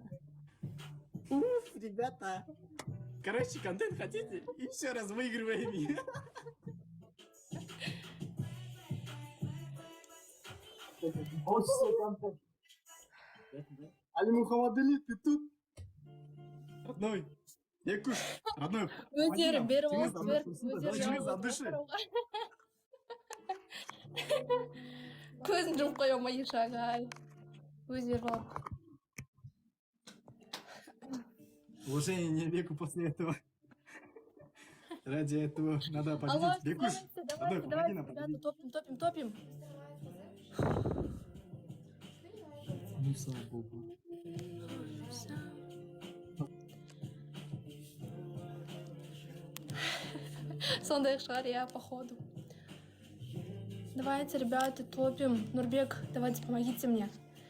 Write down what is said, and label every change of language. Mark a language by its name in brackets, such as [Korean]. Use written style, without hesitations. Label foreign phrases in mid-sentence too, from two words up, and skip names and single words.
[Russian] Уф, ребята. Короче, контент хотите? Еще раз выигрываем. Али Мухаммадали, ты тут? Родной. Якуш, родной. [Kazakh] Өздері беріп алып, көзін жұмып қоя алмай шағай. Өздері алып. [Russian] Уважение не веку после этого. Ради этого надо победить. Бекуш, родной, помоги нам победить. Топим. Ну, слава богу. [Kazakh] Сондай шығар, [Russian] я, походу. Давайте, ребята, топим. Нурбек, давайте, помогите мне.